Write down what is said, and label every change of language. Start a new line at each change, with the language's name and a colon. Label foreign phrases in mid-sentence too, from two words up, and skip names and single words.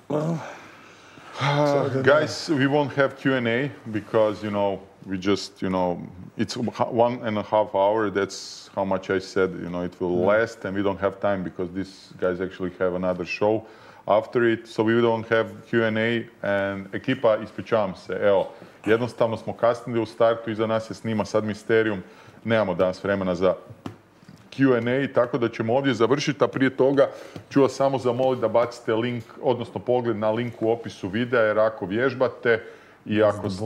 English: Guys, we won't have Q&A because, we just, it's 1.5 hours. That's how much I said, it will last, and we don't have time because these guys actually have another show after it. So we don't have Q&A, and
Croatian: ekipa, ispričavam se, evo, jednostavno smo kasnili u startu, iza nas je snima sad Misterium, nemamo danas vremena za Q&A, tako da ćemo ovdje završiti, a prije toga ću vas samo zamoliti da bacite link, odnosno pogled na link u opisu videa, jer ako vježbate i ako